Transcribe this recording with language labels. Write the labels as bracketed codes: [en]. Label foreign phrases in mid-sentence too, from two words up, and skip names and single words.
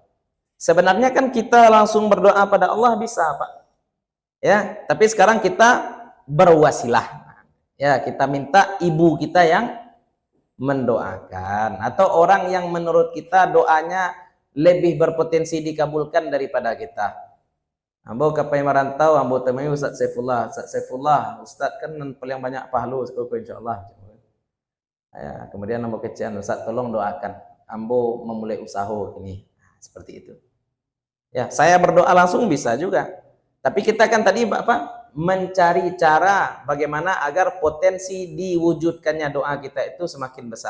[id] Sebenarnya kan kita langsung berdoa pada Allah bisa, Pak. Ya, tapi sekarang kita berwasilah. Ya, kita minta ibu kita yang mendoakan, atau orang yang menurut kita doanya lebih berpotensi dikabulkan daripada kita. [min] Ambo kapai merantau, ambo temui Ustaz Saifullah. [id] Ustaz Saifullah, Ustaz kan paling banyak pahala insyaallah. [min] Ya, kemudian ambo kecian, Ustaz tolong doakan ambo memulai usaha ini. [id] Seperti itu. Ya, saya berdoa langsung bisa juga. Tapi kita kan tadi apa? Mencari cara bagaimana agar potensi diwujudkannya doa kita itu semakin besar.